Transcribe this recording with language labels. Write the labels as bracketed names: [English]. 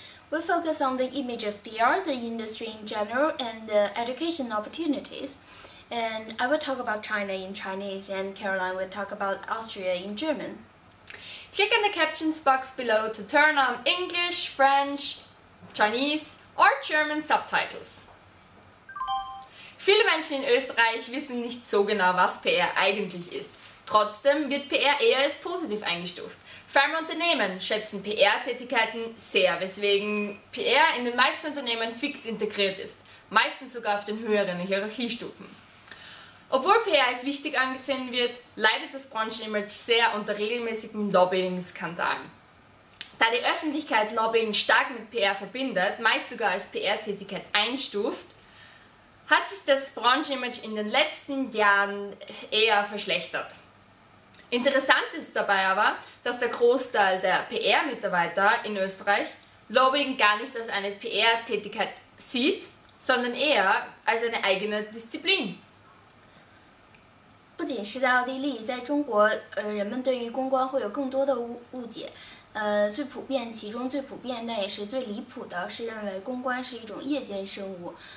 [English] We focus on the image of PR, the industry in general, and the education opportunities. And I will talk about China in Chinese, and Caroline will talk about Austria in German. Click on the captions box below to turn on English, French, Chinese or German subtitles. [German] Viele Menschen in Österreich wissen nicht so genau, was PR eigentlich ist. Trotzdem wird PR eher als positiv eingestuft. Vor allem Unternehmen schätzen PR-Tätigkeiten sehr, weswegen PR in den meisten Unternehmen fix integriert ist, meistens sogar auf den höheren Hierarchiestufen. Obwohl PR als wichtig angesehen wird, leidet das Branchenimage sehr unter regelmäßigen Lobbying-Skandalen. Da die Öffentlichkeit Lobbying stark mit PR verbindet, meist sogar als PR-Tätigkeit einstuft, hat sich das Branchenimage in den letzten Jahren eher verschlechtert. Interessant ist dabei aber, dass der Großteil der PR-Mitarbeiter in Österreich Lobbying gar nicht als eine PR-Tätigkeit sieht, sondern eher als eine eigene Disziplin. [Chinese] 不仅是在奥地利，在中国，人们对于公关会有更多的误解。其中最普遍但也是最离谱的是认为公关是一种夜间生物。